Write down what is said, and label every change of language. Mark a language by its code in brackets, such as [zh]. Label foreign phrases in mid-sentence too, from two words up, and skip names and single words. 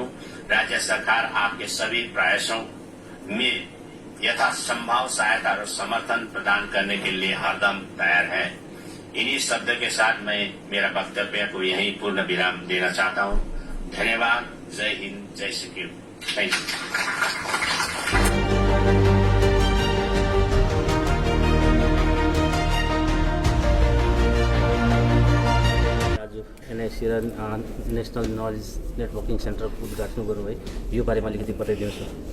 [hi] राज्य सरकार आपके सभी प्रयासों में यथासंभव सहायता और समर्थन प्रदान करने के लिए हरदम तैयार है। इन्हीं शब्द के साथ मैं मेरा वक्तव्य को यहीं पूर्ण विराम देना चाहता हूं। धन्यवाद। जय हिंद, जय सिक्किम। [en] thank you. [ne] एनआईसी र नेशनल नलेज नेटवर्किङ सेन्टरको उद्घाटन गर्नुभयो, यो बारेमा अलिकति बताइदिनुहोस्।